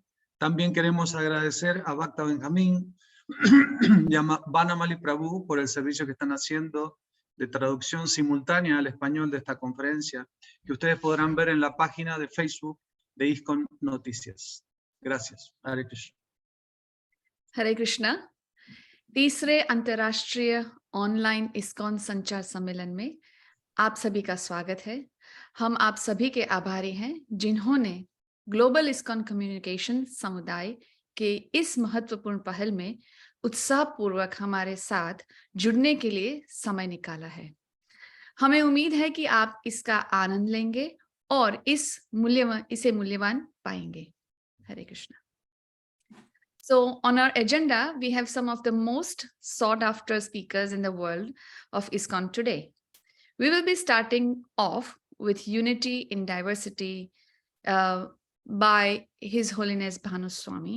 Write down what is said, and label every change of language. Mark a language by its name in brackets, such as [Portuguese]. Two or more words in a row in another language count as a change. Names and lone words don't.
[Spanish] También queremos agradecer a Bhakta Benjamín y a Banamali Prabhu por el servicio que están haciendo de traducción simultánea al español de esta conferencia, que ustedes podrán ver en la página de Facebook de ISKCON Noticias. Gracias. Hare Krishna. Hare Krishna. [Hindi] तीसरे अंतर्राष्ट्रीय ऑनलाइन ISKCON संचार सम्मेलन में आप सभी का स्वागत है। हम आप सभी के आभारी हैं जिन्होंने [English] Global ISKCON Communication [Hindi] समुदाय के इस महत्वपूर्ण पहल में उत्साहपूर्वक हमारे साथ जुड़ने के लिए समय निकाला है। हमें उम्मीद है कि आप इसका आनंद लेंगे और इसे मूल्यवान पाएंगे। हरे कृष्णा। [English] So on our agenda, we have some of the most sought after speakers in the world of ISKCON today. We will be starting off with Unity in Diversity by His Holiness Bhanu Swami.